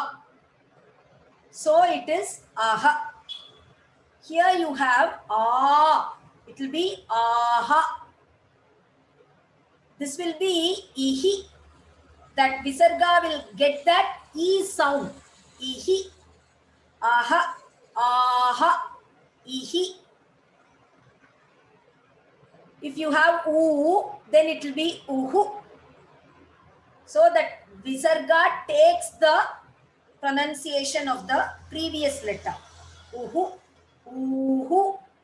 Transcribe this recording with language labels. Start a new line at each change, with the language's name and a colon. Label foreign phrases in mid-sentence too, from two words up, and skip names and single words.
English: So it is aha. Here you have a. It will be aha. This will be ihi. That visarga will get that e sound. Ihi. Aha. Aha. Ihi. If you have u, then it will be uhu. So that visarga takes the pronunciation of the previous letter. Uhu. Uhu.